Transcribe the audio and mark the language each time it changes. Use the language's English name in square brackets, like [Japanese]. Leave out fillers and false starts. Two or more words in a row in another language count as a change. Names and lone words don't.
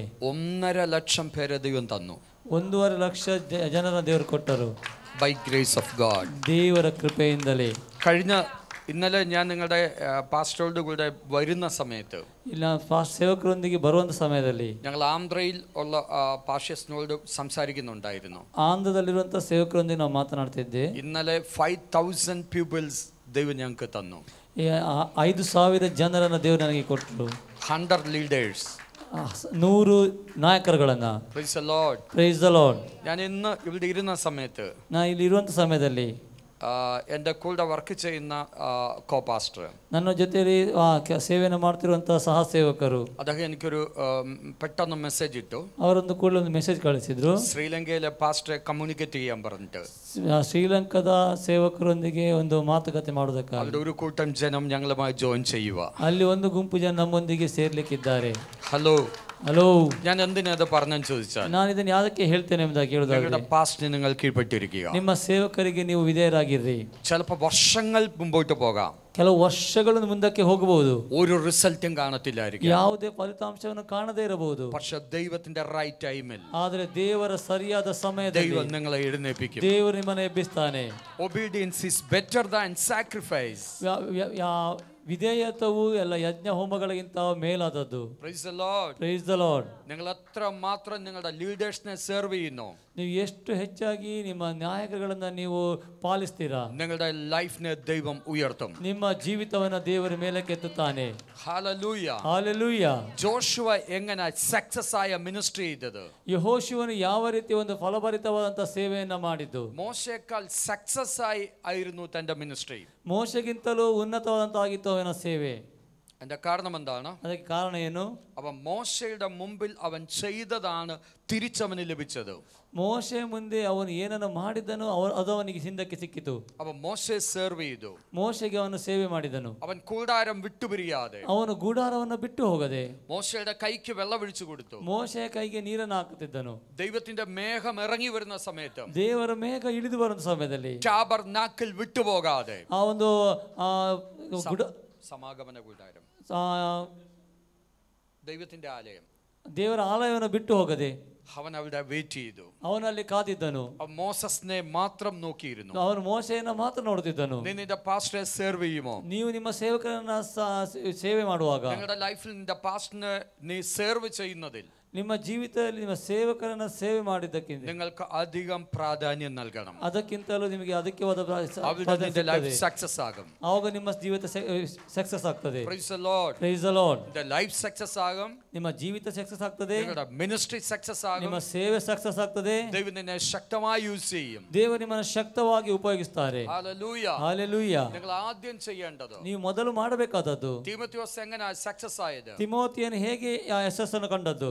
[Malayalam] 1.5 ലക്ഷം പേരെ ദൈവം തന്നു. [Kannada] 1.5 ಲಕ್ಷ ಜನರನ್ನು ದೇವರು ಕೊಟ್ಟರು. [English] By grace of God, [Kannada] ದೇವರ ಕೃಪೆಯಿಂದಲೇ. [Malayalam] ഇന്നലെ ഞാൻ നിങ്ങളുടെ പാസ്റ്ററുടെ കൂടെ വരുന്ന സമയത്ത്, [Kannada] ಇಲ್ಲ ಸೇವಕರೊಂದಿಗೆ ಬರುವಂಥ ಸಮಯದಲ್ಲಿ [Malayalam] ഞങ്ങൾ ആന്ധ്രയിൽ ഉള്ള പാസ്റ്റേഴ്സിനോട് സംസാരിക്കുന്നുണ്ടായിരുന്നു. [Kannada] ಆಂಧ್ರದಲ್ಲಿರುವಂಥ ಸೇವಕರೊಂದಿಗೆ ನಾವು ಮಾತನಾಡ್ತಿದ್ದೆ. [Malayalam] ഇന്നലെ 5,000 പീപ്പിൾസ് ദൈവം ഞങ്ങൾക്ക് തന്നു. [Kannada] 5,000 ಜನರನ್ನು ದೇವರು ನನಗೆ ಕೊಟ್ಟರು. [Malayalam] 100 ലീഡേഴ്സ്, [Kannada] 100 ನಾಯಕರುಗಳನ್ನು. [English] Praise the Lord. Praise the Lord. [Malayalam] ഞാൻ ഇന്ന് ഇവിടെ ഇരുന്ന സമയത്ത്, [Kannada] ನಾ ಇಲ್ಲಿ ಇರುವಂಥ ಸಮಯದಲ್ಲಿ [Malayalam] എൻ്റെ കൂടെ വർക്ക് ചെയ്യുന്ന [English] co pastor, [Kannada] ನನ್ನ ಜೊತೆಯಲ್ಲಿ ಸೇವೆಯನ್ನು ಮಾಡ್ತಿರುವಂಥ ಸಹ ಸೇವಕರು, [Malayalam] അദ്ദേഹം എനിക്കൊരു പെട്ടെന്ന് മെസ്സേജ് ഇട്ടു. [Kannada] ಅವರೊಂದು ಕೂಡಲೇ ಒಂದು ಮೆಸೇಜ್ ಕಳಿಸಿದ್ರು. [Malayalam] ശ്രീലങ്കയിലെ പാസ്റ്ററെ കമ്മ്യൂണിക്കേറ്റ് ചെയ്യാൻ പറഞ്ഞിട്ട്, [Kannada] ಶ್ರೀಲಂಕಾದ ಸೇವಕರೊಂದಿಗೆ ಒಂದು ಮಾತುಕತೆ ಮಾಡೋದಕ್ಕಾಗಿ [Malayalam] അവിടെ ഒരു കൂട്ടം ജനം ഞങ്ങളുമായി ജോയിൻ ചെയ്യുക. [Kannada] ಅಲ್ಲಿ ಒಂದು ಗುಂಪು ಜನ ನಮ್ಮೊಂದಿಗೆ ಸೇರ್ಲಿಕ್ಕಿದ್ದಾರೆ. [Malayalam] ഹലോ, [Kannada] ಹಲೋ, [Malayalam] ഞാൻ എന്തിനാ അത് പറഞ്ഞെന്ന് ചോദിച്ചാൽ, [Kannada] ನಾನು ಇದನ್ನು ಯಾದಕ್ಕೆ ಹೇಳ್ತೇನೆ ಎಂಬುದಾಗಿ ಕೇಳುವುದಾದ್ರೆ, [Malayalam] നിങ്ങളുടെ പാസ്റ്റിന് നിങ്ങൾ കീഴ്പ്പെട്ടിരിക്കുക. [Kannada] ನಿಮ್ಮ ಸೇವಕರಿಗೆ ನೀವು ವಿಧೇಯರಾಗಿರ್ರಿ. [Malayalam] ചിലപ്പോൾ വർഷങ്ങൾ മുമ്പോട്ട് പോകാം, [Kannada] ಕೆಲವು ವರ್ಷಗಳು ಮುಂದಕ್ಕೆ ಹೋಗಬಹುದು, [Malayalam] ഒരു റിസൾട്ടും കാണത്തില്ലായിരിക്കും. [Kannada] ಯಾವುದೇ ಫಲಿತಾಂಶವನ್ನು ಕಾಣದೇ ಇರಬಹುದು. [Malayalam] പക്ഷെ ദൈവത്തിന്റെ റൈറ്റ് ടൈമിൽ [Kannada] ಆದರೆ ದೇವರ ಸರಿಯಾದ ಸಮಯದಲ್ಲಿ [Malayalam] ദൈവം നിങ്ങളെ എഴുന്നേൽപ്പിക്കും. [Kannada] ದೇವರು ನಿಮ್ಮನ್ನು ಎಬ್ಬಿಸ್ತಾನೆ. [English] Obedience is better than sacrifice. [Kannada] ವಿಧೇಯತ್ವವು ಎಲ್ಲ ಯಜ್ಞ ಹೋಮಗಳಿಗಿಂತ ಮೇಲಾದದ್ದು. [English] Praise the Lord. Praise the Lord. [Malayalam] നിങ്ങൾ എത്ര മാത്രം നിങ്ങളുടെ ലീഡേഴ്സിനെ സെർവ് ചെയ്യുന്നു, [Kannada] ನೀವು ಎಷ್ಟು ಹೆಚ್ಚಾಗಿ ನಿಮ್ಮ ನಾಯಕರುಗಳನ್ನ ನೀವು ಪಾಲಿಸ್ತೀರಾ, [Malayalam] നിങ്ങളുടെ ലൈഫിനെ ദൈവം ഉയർത്തും. [Kannada] ನಿಮ್ಮ ಜೀವಿತವನ್ನ ದೇವರ ಮೇಲಕ್ಕೆ ಎತ್ತುತ್ತಾನೆ. [Malayalam] ഹല്ലേലൂയ. [Kannada] ಹಾಲೆಲೂಯ. [Malayalam] ജോഷുവ എങ്ങനെ സക്സസ് ആയ മിനിസ്ട്രി ചെയ്തത്? [Kannada] ಯೆಹೋಶುವನು ಯಾವ ರೀತಿ ಒಂದು ಫಲಭರಿತವಾದಂತ ಸೇವೆಯನ್ನ ಮಾಡಿದ್ದು? [Malayalam] മോശയേക്കാൾ സക്സസ് ആയിരുന്നു തന്റെ മിനിസ്ട്രി. [Kannada] ಮೋಶೆಗಿಂತಲೂ ಉನ್ನತವಾದಂತಾಗಿತ್ತು ಅವನ ಸೇವೆ. [Malayalam] അതിന്റെ കാരണം എന്താണ്? [Kannada] ಅದಕ್ಕೆ ಕಾರಣ ಏನು? [Malayalam] അവൻ മോശയുടെ മുമ്പിൽ അവൻ ചെയ്തതാണ് തിരിച്ചവന് ലഭിച്ചത്. [Kannada] ಮೋಶೆ ಮುಂದೆ ಅವನು ಏನನ್ನು ಮಾಡಿದನು ಅದು ಅವನಿಗೆ ಹಿಂದಕ್ಕೆ ಸಿಕ್ಕಿತು. [Malayalam] അവൻ മോശയെ സെർവ് ചെയ്തു. [Kannada] ಮೋಶೆಗೆ ಅವನು ಸೇವೆ ಮಾಡಿದನು. [Malayalam] അവൻ കൂടാരം വിട്ടുപിരിയാതെ, [Kannada] ಅವನು ಗುಡಾರವನ್ನು ಬಿಟ್ಟು ಹೋಗದೆ [Malayalam] മോശയുടെ കൈക്ക് വെള്ളമൊഴിച്ചു കൊടുത്തു. [Kannada] ಮೋಶೆಯ ಕೈಗೆ ನೀರನ್ನು ಹಾಕುತ್ತಿದ್ದನು. [Malayalam] ദൈവത്തിന്റെ മേഘം ഇറങ്ങി വരുന്ന സമയത്ത്, [Kannada] ದೇವರ ಮೇಘ ಇಳಿದು ಬರುವ ಸಮಯದಲ್ಲಿ [Malayalam] ടാബർനാക്കിൽ വിട്ടുപോകാതെ, [Kannada] ಆ ಒಂದು [Malayalam] സമാഗമന കൂടാരം, ദൈവത്തിന്റെ ആലയം, [Kannada] ದೇವರ ಆಲಯವನ್ನು ಬಿಟ್ಟು ಹೋಗದೆ [Malayalam] അവൻ അവിടെ വെയിറ്റ് ചെയ്തു. [Kannada] ಅವನಲ್ಲಿ ಕಾದಿದ್ದನು. [Malayalam] മോസസിനെ മാത്രം നോക്കിയിരുന്നു. [Kannada] ಅವನು ಮೋಶೆಯನ್ನು ಮಾತ್ರ ನೋಡುತ್ತಿದ್ದನು. [Malayalam] നീ നിന്റെ പാസ്റ്ററെ സെർവ് ചെയ്യുമോ? [Kannada] ನೀವು ನಿಮ್ಮ ಸೇವಕರನ್ನ ಸೇವೆ ಮಾಡುವಾಗ, [Malayalam] നിങ്ങളുടെ ലൈഫിൽ നിന്റെ പാസ്റ്ററിനെ നീ സെർവ് ചെയ്യുന്നതിൽ, [Kannada] ನಿಮ್ಮ ಜೀವಿತದಲ್ಲಿ ನಿಮ್ಮ ಸೇವಕರನ್ನ ಸೇವೆ ಮಾಡಿದ್ದಕ್ಕಿಂತ [Malayalam] നിങ്ങൾക്ക് അധികം പ്രാധാന്യം നൽകണം. [Kannada] ಅದಕ್ಕಿಂತಲೂ ನಿಮಗೆ ಅದಕ್ಕಿವಾದ [English] life success [Malayalam] ആകും. [Kannada] ಆವಾಗ ನಿಮ್ಮ ಜೀವಿತ ಸಕ್ಸಸ್ ಆಗ್ತದೆ. [English] Praise the Lord. Praise the Lord. [Malayalam] നിന്റെ [English] life success [Malayalam] ആകും. [Kannada] ನಿಮ್ಮ ಜೀವಿತ ಸಕ್ಸಸ್ ಆಗ್ತದೆ. [Malayalam] നിങ്ങളുടെ മിനിസ്ട്രി സക്സസ് ആകും. [Kannada] ನಿಮ್ಮ ಸೇವೆ ಸಕ್ಸಸ್ ಆಗ್ತದೆ. [Malayalam] ദൈവം നിന്നെ ശക്തമായി യൂസ് ചെയ്യും. [Kannada] ದೇವರು ನಿಮ್ಮನ್ನು ಶಕ್ತವಾಗಿ ಉಪಯೋಗಿಸ್ತಾರೆ. [Malayalam] ഹല്ലേലൂയ. [Kannada] ಹಲ್ಲೆಲೂಯ. [Malayalam] നിങ്ങൾ ആദ്യം ചെയ്യേണ്ടത്, [Kannada] ನೀವು ಮೊದಲು ಮಾಡಬೇಕಾದದ್ದು, [Malayalam] തീമോഥെയോസ് എങ്ങനെ സക്സസ് ആയത്? [Kannada] ತಿಮೋತಿಯನ್ನು ಹೇಗೆ ಯಶಸ್ಸನ್ನು ಕಂಡದ್ದು?